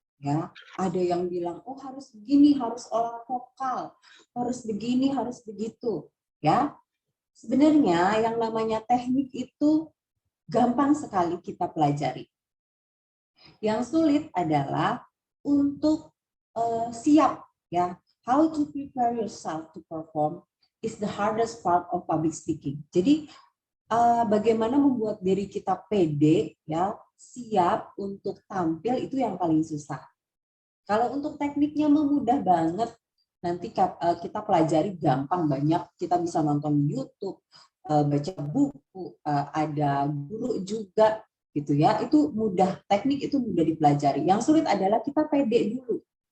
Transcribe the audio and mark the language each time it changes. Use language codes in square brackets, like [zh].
[id] Ya, ada yang bilang, oh harus begini, harus olah vokal, harus begini, harus begitu. Ya, sebenarnya yang namanya teknik itu gampang sekali kita pelajari. Yang sulit adalah untuk siap, ya. [en] How to prepare yourself to perform is the hardest part of public speaking. [id] Jadi bagaimana membuat diri kita pede, ya, siap untuk tampil itu yang paling susah. Kalau untuk tekniknya mudah banget, nanti kita pelajari gampang, banyak, kita bisa nonton YouTube, baca buku, ada guru juga gitu ya, itu mudah, teknik itu mudah dipelajari. Yang sulit adalah kita pede dulu.